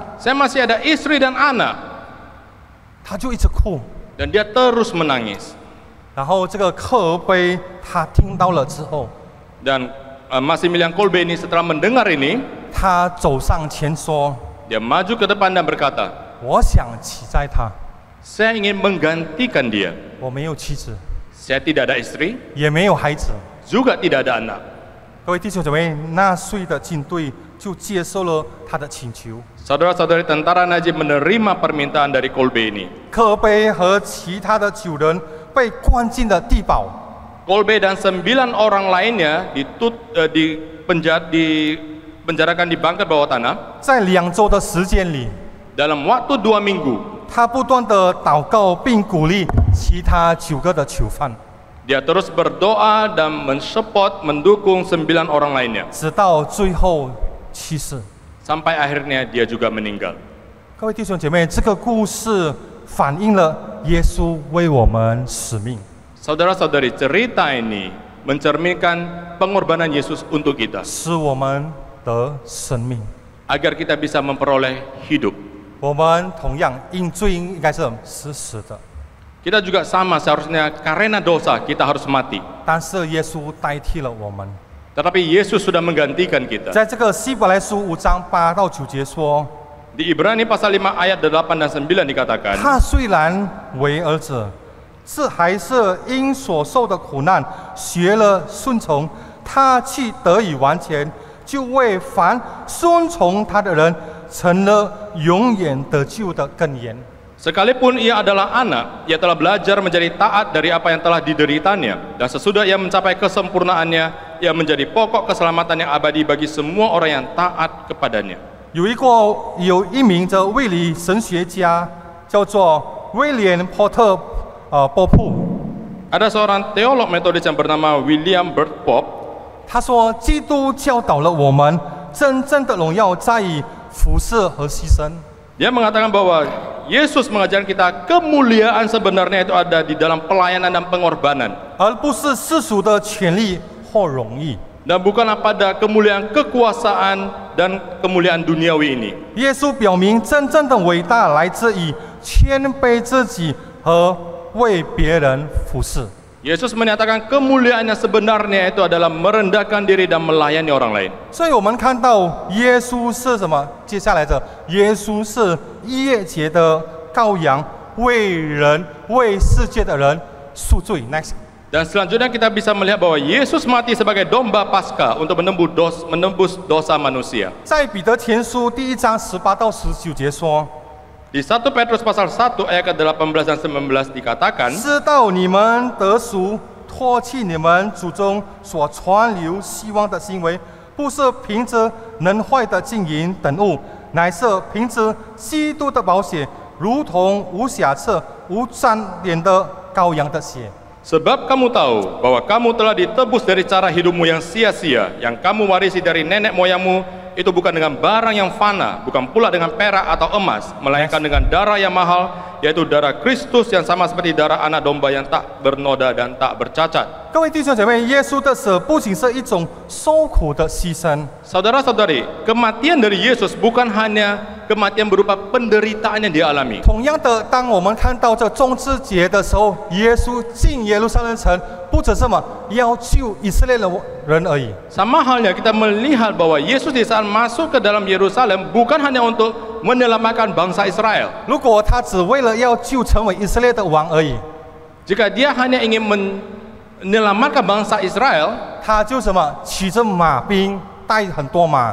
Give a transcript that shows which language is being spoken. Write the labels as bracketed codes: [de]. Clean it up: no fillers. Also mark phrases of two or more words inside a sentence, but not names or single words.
[id] saya masih ada istri dan anak. [zh] 他就一直哭。 [id] Dan dia terus menangis. [zh] 然后这个克尔贝他听到了之后， [id] Dan Maximilian Kolbe ini setelah mendengar ini, [zh] 他走上前说 [id] dia maju ke depan dan berkata, [zh] 我想取代他， [id] saya ingin menggantikan dia. [zh] 我没有妻子， [id] Saya tidak ada istri, [zh] 也没有孩子。 [id] juga tidak ada anak. [zh] 各位弟兄姊妹，纳粹的军队就接受了他的请求。 [id] Saudara-saudari, tentara Nazi menerima permintaan dari Kolbe ini. [zh] 克尔贝和其他的9人被关进了地堡。 [id] Kolbe dan 9 orang lainnya dipenjarakan di bunker bawah tanah. [zh] 在2周的时间里， [id] Dalam waktu 2 minggu, [zh] 他不断的祷告并鼓励其他9个的囚犯， [id] dia terus berdoa dan mensupport, mendukung 9 orang lainnya. [zh] 直到最后去世。 [id] Sampai akhirnya dia juga meninggal. [zh] 各位弟兄姐妹，这个故事反映了耶稣为我们使命。 [id] Saudara-saudari, cerita ini mencerminkan pengorbanan Yesus untuk kita, [zh] 使我们得生命。 [id] agar kita bisa memperoleh hidup. [zh] 我们同样因罪应该是死的， [id] Kita juga sama, seharusnya karena dosa kita harus mati. [zh] 但是耶稣代替了我们。 [id] Tetapi Yesus sudah menggantikan kita. [zh] 在这个希伯来书5章8到9节说， [id] Di Ibrani pasal 5 ayat 8 dan 9 dikatakan, [zh] 他虽然为儿子，还是因所受的苦难学了顺从，他去得以完全，就为凡顺从他的人成了永远得救的根源。 [id] sekalipun ia adalah anak, ia telah belajar menjadi taat dari apa yang telah dideritanya, dan sesudah ia mencapai kesempurnaannya, ia menjadi pokok keselamatan yang abadi bagi semua orang yang taat kepadanya. [zh] 有一名的卫理神学家叫做威廉波特波普， [id] Ada seorang teolog metodis yang bernama William Burt Pope. [zh] 他说基督教导了我们真正的荣耀在于服侍和牺牲。 [id] Dia mengatakan bahwa Yesus mengajarkan kita kemuliaan sebenarnya itu ada di dalam pelayanan dan pengorbanan, [zh] 而不是世俗的权利或荣誉。 [id] dan bukanlah pada kemuliaan kekuasaan dan kemuliaan duniawi ini. [zh] 耶稣表明，真正的伟大来自于谦卑自己和为别人服侍。 [id] Yesus menyatakan kemuliaan yang sebenarnya itu adalah merendahkan diri dan melayani orang lain. [zh] 所以我们看到耶稣是什么？接下来的耶稣是逾越节的羔羊，为人、为世界的人赎罪。Next， [id] Dan selanjutnya kita bisa melihat bahwa Yesus mati sebagai domba Paskah untuk menembus dosa manusia. [zh] 在彼得前书第1章18到19节说。 [id] Di 1 Petrus pasal 1 ayat ke-18 dan 19 dikatakan, [zh] 知道你们得赎，脱去你们祖宗所传流希望的行为，不是凭着能坏的金银等物，乃是凭着基督的宝血，如同无瑕疵、无沾点的羔羊的血。 [id] sebab kamu tahu bahwa kamu telah ditebus dari cara hidupmu yang sia-sia, yang kamu warisi dari nenek moyangmu, itu bukan dengan barang yang fana, bukan pula dengan perak atau emas, melainkan dengan darah yang mahal, yaitu darah Kristus yang sama seperti darah anak domba yang tak bernoda dan tak bercacat. [zh] 各位弟兄姐妹，耶稣的死不仅是一种受苦的牺牲， [id] Saudara-saudari, kematian dari Yesus bukan hanya kematian berupa penderitaan yang dia alami. [zh] 同样的，当我们看到这中之节的时候，耶稣进耶路撒冷城，不只是什么要救以色列人而已。 [id] Sama halnya kita melihat bahwa Yesus di saat masuk ke dalam Yerusalem bukan hanya untuk menyelamatkan bangsa Israel. [zh] 如果他只为了要救成为以色列的王而已， [id] Jika dia hanya ingin menyelamatkan bangsa Israel, [zh] 他就什么骑着马兵，带很多马，